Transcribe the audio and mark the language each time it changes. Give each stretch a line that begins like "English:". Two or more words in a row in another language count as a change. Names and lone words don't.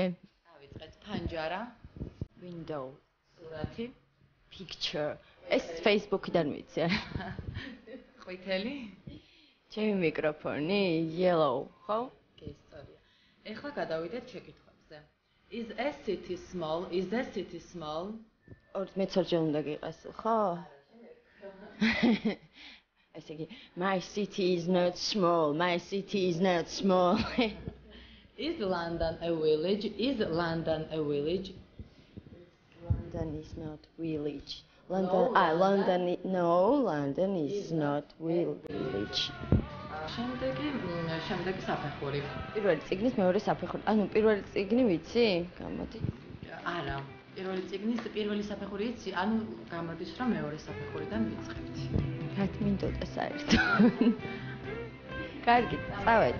Georgian: დავიწყეთ ფანჯარა,
English: window,
Georgian: სურათი, picture. ეს Facebook-დან ვიცი. ყვითელი, ჩემი მიკროფონი, yellow, ხო? გესწორია. ეხლა გადავიდეთ შეკითხვებზე.
English: Is a city small? Is the city small?
Georgian: მეცორჯერ უნდა გიყეს, ხო? ესე იგი,
English: my city is not small, my city is not small. Is London a village? Is London a village? London is not village. No, London is not village.
Georgian: შემდეგი საფეხური. პირველი წიგნის მეორე საფეხური. ანუ პირველი წიგნი ვიცი? გამოდი. არა. პირველი წიგნის პირველი საფეხური იცი, ანუ გამოდის რომ მეორე საფეხურიდან ვიწყებთ. რაც მინდოდა საერთოდ. კარგი, წავედი.